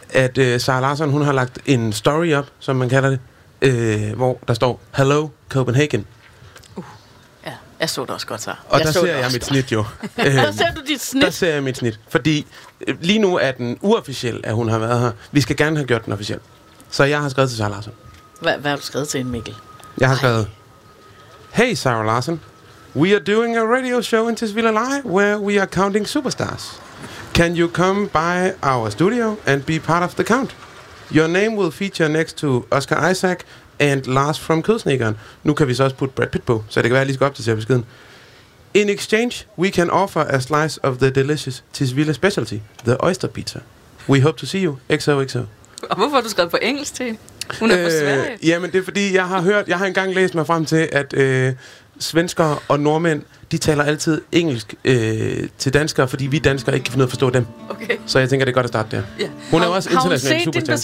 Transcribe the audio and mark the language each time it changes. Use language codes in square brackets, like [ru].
[da] At Sara Larsson, hun har lagt en story op, som man kalder det, hvor der står, [en] Hello Copenhagen. [da] Ja, jeg så det også godt, Sara. Og der ser jeg mit snit, jo. Der ser du dit snit? Der ser jeg mit snit, fordi... Lige nu er den uofficiel, at hun har været her. Vi skal gerne have gjort den officiel. Så jeg har skrevet til Sara Larsson. Hvad har du skrevet til hende, Mikkel? Jeg har skrevet... Hey, Sara Larsson. [en] We are doing a radio show in Tisvilde Live, where we are counting superstars. Can you come by our studio and be part of the count? Your name will feature next to Oscar Isaac and Lars from Kødsnikkeren. [da] Nu kan vi så også putte Brad Pitt på, så det kan være, at jeg lige skal opdatere beskeden. [en] In exchange, we can offer a slice of the delicious Tisvilde specialty, the oyster pizza. We hope to see you. XOXO. [da] Og hvorfor har du skrevet på engelsk til? Hun er på Sverige. Jamen, det er fordi, jeg har engang læst mig frem til, at svenskere og nordmænd, de taler altid engelsk til danskere, fordi vi danskere ikke kan finde ud af at forstå dem. Okay. Så jeg tænker, det er godt at starte der. [en] Yeah. [da] Hun er også internationalt superstjerne.